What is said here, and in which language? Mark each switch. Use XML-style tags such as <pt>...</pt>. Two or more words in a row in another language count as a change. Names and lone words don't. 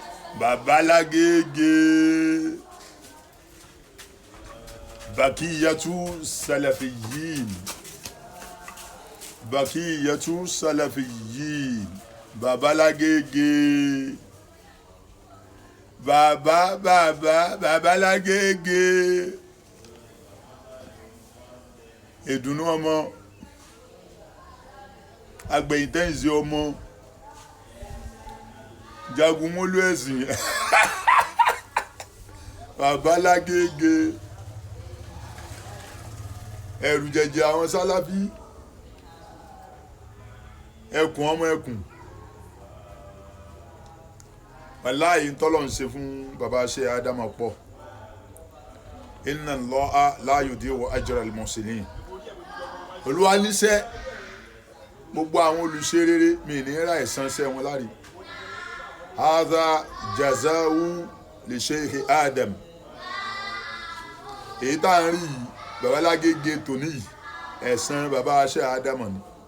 <yo>baba Lagege</yo> <ar>بقية السلفيين</ar> <yo>baba Lagege baba Lagege ìdùnnú ọmọ agbẹ̀yìntẹ́yìnsí ọmọ jagun mólú ẹ̀sìn baba Lagege ẹ̀rù jẹ̀jẹ̀ àwọn sálábí ẹkùn ọmọ ẹkùn wàláhì ntọ́lọ̀ ń ṣe fún baba ṣe ádámà pọ̀</yo> <ar>إن الله لا يضيع أجر المحسنين</ar> <yo>olúwa níṣẹ́ gbogbo àwọn olùṣe rere mi ní ra ẹ̀san ṣẹ́ wọn láre</yo> <ar>هذا جزاء لشيخ آدم</ar> <yo>èyí tá à ń rí yìí baba Lagege tòní yìí ẹ̀san baba ṣe ádámà ni</yo>